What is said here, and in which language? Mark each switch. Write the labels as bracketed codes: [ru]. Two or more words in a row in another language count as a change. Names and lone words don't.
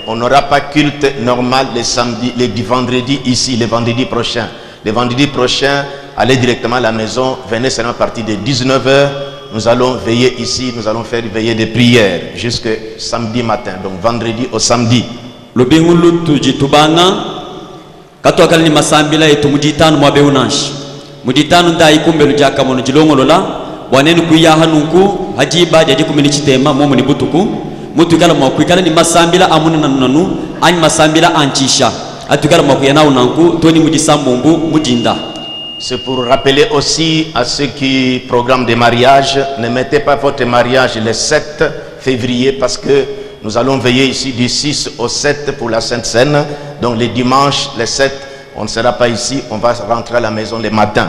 [fr] On n'aura pas culte normal le samedi, le vendredi ici, le vendredi prochain. Le vendredi prochain, allez directement à la maison, venez seulement à partir de 19h. Nous allons veiller ici, nous allons faire veiller de prière jusqu'à samedi matin, donc vendredi au samedi. [cjk] Muditanu ndai kumbelu jaka mono jilongolola wanenu kuya hanunku hajiba jadi kumini chitema momo ni butuku mutukala mwakwikala ni masambila amuna nanu ani masambila anchisha atukala mwakuyana unanku toni mudisambumbu mudinda. [fr] C'est pour rappeler aussi à ceux qui programment des mariages, ne mettez pas votre mariage le 7 février parce que nous allons veiller ici du 6 au 7 pour la Sainte Seine. Donc le dimanche, le 7, on ne sera pas ici, on va rentrer à la maison le matin.